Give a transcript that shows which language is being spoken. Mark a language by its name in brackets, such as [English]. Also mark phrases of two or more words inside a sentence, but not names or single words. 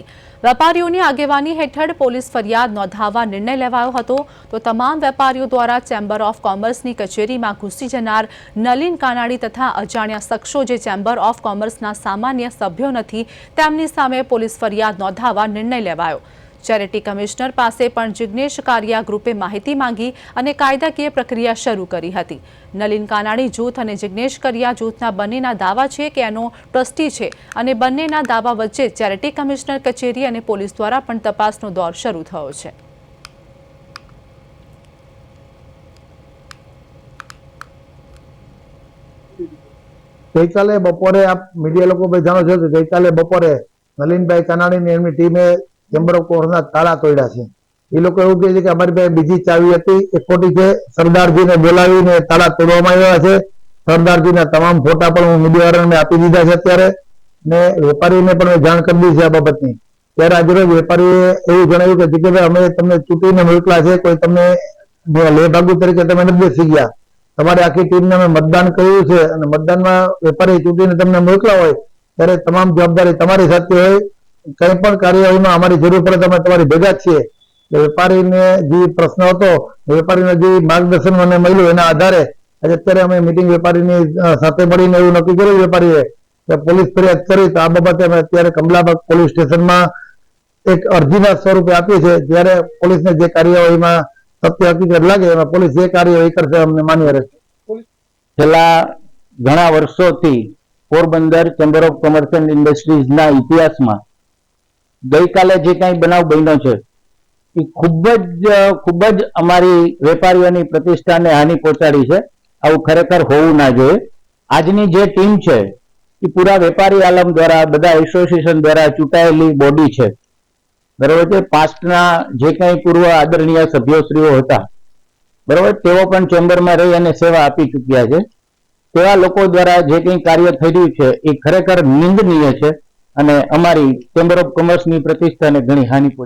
[Gujarati] વેપારીઓની આગેવાની હેઠળ પોલીસ ફરિયાદ નોંધાવવા નિર્ણય લેવાયો હતો। તો તમામ વેપારીઓ દ્વારા ચેમ્બર ઓફ કોમર્સની કચેરીમાં ઘૂસી જનાર નલિન કાનાણી તથા અજાણ્યા શખ્સો જે ચેમ્બર ઓફ કોમર્સના સામાન્ય સભ્યો નથી તેમની સામે પોલીસ ફરિયાદ નોંધાવવા નિર્ણય લેવાયો। ચેરિટી કમિશ્નર પાસે પણ જિગ્નેશ કારિયા ગ્રુપે માહિતી માંગી અને કાયદાકીય પ્રક્રિયા શરૂ કરી હતી। નલિન કાનાણી જૂથ અને જિગ્નેશ કારિયા જૂથના બંનેના દાવા છે કે એનો ટ્રસ્ટી છે અને બંનેના દાવા વચ્ચે ચેરિટી કમિશ્નર કચેરી અને પોલીસ દ્વારા પણ તપાસનો દૌર શરૂ થયો છે। ગઈકાલે બપોરે [Hindi] आप मीडिया लोग [Gujarati] જાણો છો કે ગઈકાલે બપોરે નલિનભાઈ કાનાણી ને એમની ટીમે ચેમ્બર ઓફ કોમર્સના તાળા તોડ્યા છે। એ લોગ એવું કહે છે કે અમારી પાસે બીજી ચાવી હતી એ ખોટી છે। સરદારજીને બોલાવીને તાળા તોડવામાં આવ્યા છે। સરદારજીના તમામ ફોટા પણ હું મીડિયાવાળાને આપી દીધા છે અત્યારે ને વેપારીને પણ જાણ કરી દીધી છે આ બાબતની। ત્યારે આજ રોજ વેપારીએ એવું જણાવ્યું કે જિગ્નેશભાઈ અમે તમને ચૂંટીને મોકલ્યા છે, કોઈ તમને લેભાગુ તરીકે તમે નથી બેસી ગયા। તમારી આખી ટીમને અમે મતદાન કર્યું છે અને મતદાનમાં વેપારી ચૂંટીને તમને મોકલા હોય ત્યારે તમામ જવાબદારી તમારી સાથે હોય। કંઈ પણ કાર્યવાહીમાં અમારી જરૂર પડે તો અમે તમારી ભેગા જ છીએ। વેપારીને જે પ્રશ્ન હતો વેપારીને જે માર્ગદર્શન મને મળ્યું એના આધારે આજે અત્યારે અમે મીટિંગ વેપારીની સાથે મળીને એવું નક્કી કર્યું વેપારીએ કે પોલીસ ફરિયાદ કરી તો આ બાબતે અમે અત્યારે કમલાબાગ પોલીસ સ્ટેશનમાં એક અરજીના સ્વરૂપે આપી છે। ત્યારે પોલીસને જે કાર્યવાહીમાં સત્ય હકીકત લાગે પોલીસ જે કાર્યવાહી કરશે અમને માન્ય રહેશે। છેલ્લા ઘણા વર્ષોથી પોરબંદર ચેમ્બર ઓફ કોમર્સ એન્ડ ઇન્ડસ્ટ્રીઝ ના ઇતિહાસ માં ગઈકાલે જે કઈ બનાવ બન્યો છે એ ખૂબ જ અમારી વેપારીઓની પ્રતિષ્ઠાને હાનિ પહોંચાડી છે। આવું ખરેખર હોવું ના જોઈએ। આજની જે ટીમ છે એ પૂરા વેપારી આલમ દ્વારા બધા એસોસિએશન દ્વારા ચૂંટાયેલી બોડી છે। [Hindi] बराबर है। [Gujarati] પાસ્ટના જે કઈ પૂર્વ આદરણીય સભ્યશ્રીઓ હતા બરાબર તેઓ પણ ચેમ્બર માં રહી અને સેવા આપી ચૂક્યા છે। તેવા લોકો દ્વારા જે કઈ કાર્ય થઈ રહ્યું છે એ ખરેખર નિંદનીય છે અને અમારી ચેમ્બર ઓફ કોમર્સ ની પ્રતિષ્ઠાને ઘણી હાનિ પહોંચે।